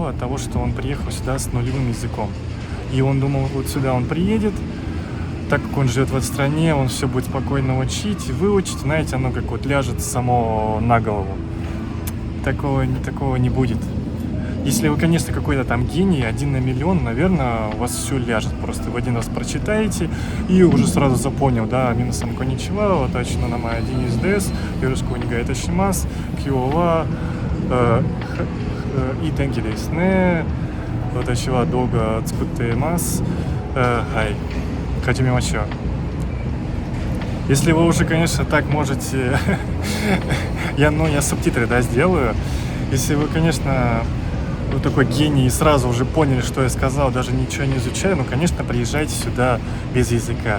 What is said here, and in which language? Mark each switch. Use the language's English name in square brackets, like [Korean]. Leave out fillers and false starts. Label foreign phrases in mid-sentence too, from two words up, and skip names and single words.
[Russian] От того, что он приехал сюда с нулевым языком. И он думал, вот сюда он приедет, так как он живет в этой стране, он все будет спокойно учить, выучить, знаете, оно как вот ляжет само на голову. Такого не будет. Если вы, конечно, какой-то там гений, 1 на миллион, наверное, у вас все ляжет. Просто в один раз прочитаете и уже сразу запомнил, да, минусом [Japanese] こんにちは、私の名前はデニスです、よろしくお願いいたします、今日はいい天気ですね, 私は動画作っています、はい, хажимемашou. [Russian] Если вы уже, конечно, так можете, я субтитры, да, сделаю. Если вы, конечно, вы такой гений и сразу уже поняли, что я сказал, даже ничего не изучая, конечно, приезжайте сюда без языка.